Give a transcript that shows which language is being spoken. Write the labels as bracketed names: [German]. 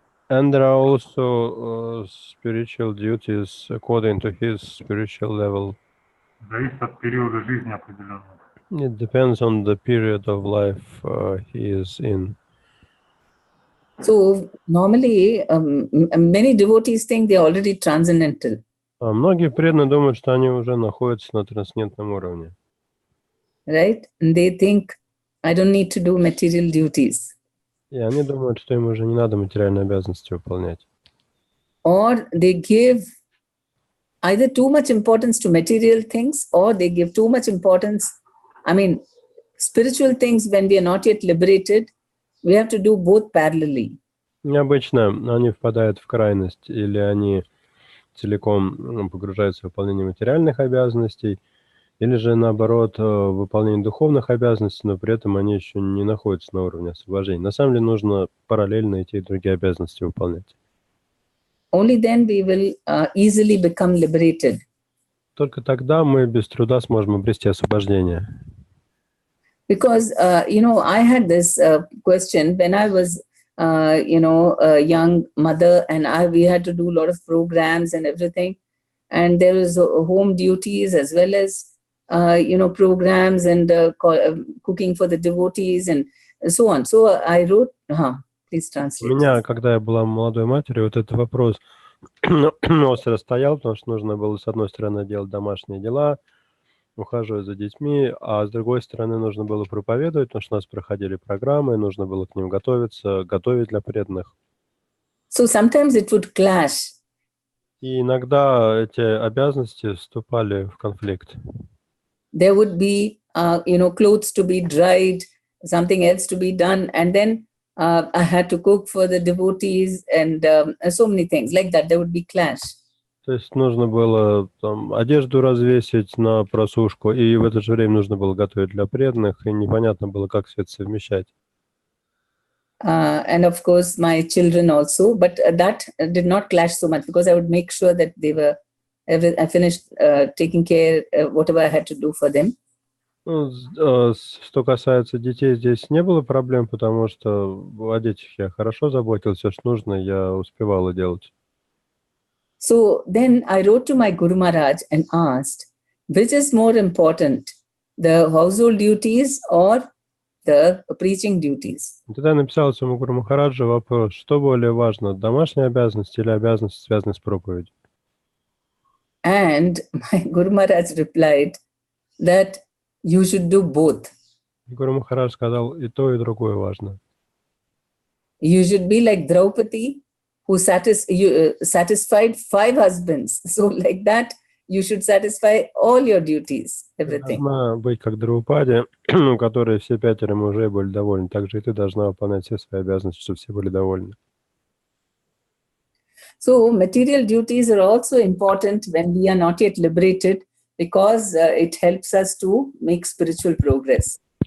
[English] And there are also spiritual duties according to his spiritual level. [Russian] Зависит от периода жизни определенного. [English] It depends on the period of life he is in. So normally, many devotees think they are already transcendental. [Russian] Многие преданные думают, что они уже находятся на трансцендентном уровне. [English] Right? And they think, I don't need to do material duties. [Russian] И они думают, что им уже не надо материальные обязанности выполнять. [English] Or they give either too much importance to material things, or they give too much importance. I mean, spiritual things, when we are not yet liberated, we have to do both parallelly. [Russian] Необычно они впадают в крайность, или они целиком погружаются в выполнение материальных обязанностей, или же, наоборот, выполнение духовных обязанностей, но при этом они еще не находятся на уровне освобождения. На самом деле нужно параллельно и те, и другие обязанности выполнять. [English] Only then we will easily become liberated. [Russian] Только тогда мы без труда сможем обрести освобождение. [English] Because, I had this question when I was, a young mother, and we had to do a lot of programs and everything. And there was home duties as well as, programs and cooking for the devotees and so on. So I wrote, please translate. [Russian] У меня, когда я была молодой матерью, вот этот вопрос остро стоял, потому что нужно было, с одной стороны, делать домашние дела, ухаживать за детьми, а с другой стороны, нужно было проповедовать, потому что у нас проходили программы, нужно было к ним готовиться, готовить для преданных. [English] So sometimes it would clash. [Russian] И иногда эти обязанности вступали в конфликт. [English] There would be, clothes to be dried, something else to be done, and then I had to cook for the devotees and so many things like that. There would be clash. [Russian] То есть нужно было там одежду развесить на просушку, и в это же время нужно было готовить для преданных, и непонятно было, как все это совмещать. [English] And of course, my children also, but that did not clash so much because I would make sure that I finished taking care whatever I had to do for them. [Russian] Что касается детей, здесь не было проблем, потому что о детях я хорошо заботился, все, что нужно, я успевала делать. [English] So then I wrote to my Guru Maharaj and asked, which is more important, the household duties or the preaching duties? [Russian] Тогда я написал своему Гуру Махараджу вопрос, что более важно, домашние обязанности или обязанности, связанные с проповедью? [English] And my Guru Maharaj replied that you should do both. [Russian] Гуру Махарадж сказал, и то, и другое важно. [English] You should be like Draupadi, who satisfied 5 husbands. So like that, you should satisfy all your duties, everything. [Russian] Должна быть как Драупади, у которой все 5 мужей были довольны. Также и ты должна выполнять все свои обязанности, чтобы все были довольны. [English] So material duties are also important when we are not yet liberated because it helps us to make spiritual progress.